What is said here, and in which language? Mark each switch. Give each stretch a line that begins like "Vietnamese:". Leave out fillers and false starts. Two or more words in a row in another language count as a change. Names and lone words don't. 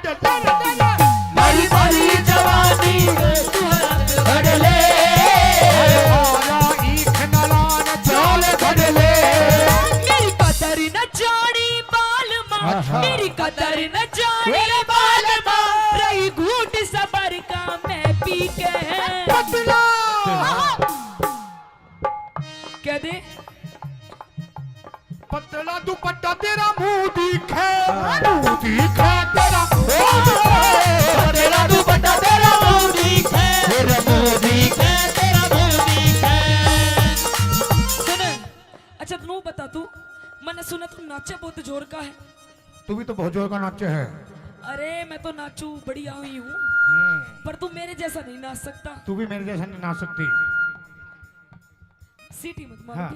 Haryanvi: मेरी भरी जवानी तू घड़ ले और ईख न लान जाल घट ले। मेरी कदर न जानी बाल माँ, अच्छा। मेरी कदर न जाने बाल मां रही घूट सबर का मैं पी के पतला कह दे पतला दुपट्टा तेरा मुंह दिखे तेरा पतला दुपट्टा तेरा मुंह दिखे तेरा मुंह दिखे तेरा मुंह दिखे। सुन अच्छा तू बता तू मैंने सुना तू नाचे बहुत जोर का है। तू भी तो बहुत जोर का नाचे है। अरे मैं तो नाचू बढ़िया हुई हूँ पर तू मेरे जैसा नहीं नाच सकता। तू भी मेरे जैसा नहीं नाच सकती। सीटी मत मार हाँ।